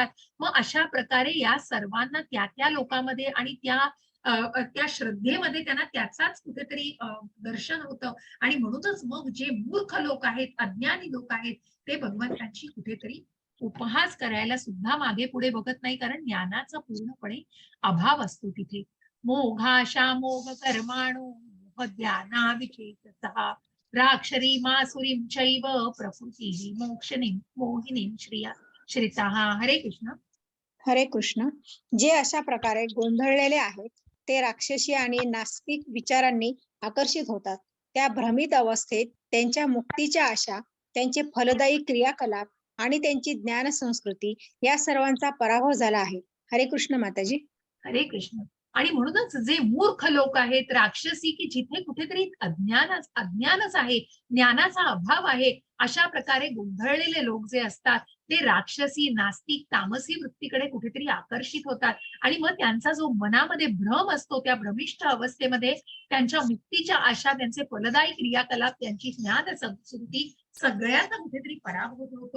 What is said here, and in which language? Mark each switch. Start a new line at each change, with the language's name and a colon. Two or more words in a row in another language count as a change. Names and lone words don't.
Marathi: मग अशा प्रकारे या सर्वांना त्या लोकांमध्ये आणि त्या श्रद्धेमध्ये त्यांना त्याचाच कुठेतरी दर्शन होतं. आणि म्हणूनच मग जे मूर्ख लोक आहेत, अज्ञानी लोक आहेत, ते भगवंतांची कुठेतरी उपहास करायला सुद्धा मागे पुढे बघत नाही, कारण ज्ञानाचा पूर्णपणे अभाव असतो तिथे.
Sanskrit: मोघाशा मोघ कर्माणो ज्ञाना विचेतसः राक्षरी मासुरीं चैव प्रकृती मोहिनीं श्रितः.
Marathi: हरे कृष्ण. हरे कृष्ण. जे अशा प्रकारे गोंधळलेले आहेत ते राक्षसी आणि नास्तिक विचारांनी आकर्षित होतात. त्या भ्रमित अवस्थेत त्यांच्या मुक्तीच्या आशा, त्यांचे फलदायी क्रियाकलाप आणि त्यांची ज्ञान संस्कृती या सर्वांचा पराभव झाला आहे. हरे कृष्ण माताजी. हरे कृष्ण. आणि म्हणूनच जे मूर्ख लोक आहेत, राक्षसी, की जिथे कुठेतरी अज्ञानच आहे, ज्ञानाचा अभाव आहे, अशा प्रकारे गोंधळलेले लोक जे असतात ते राक्षसी, नास्तिक, तामसी वृत्तीकडे कुठेतरी आकर्षित होतात. आणि मग त्यांचा जो मनामध्ये भ्रम असतो, त्या भ्रमिष्ठ अवस्थेमध्ये त्यांच्या मुक्तीच्या आशा, त्यांचे फलदायी क्रियाकलाप, त्यांची ज्ञान संस्कृती सगळ्यांना कुठेतरी पराभूत होतो.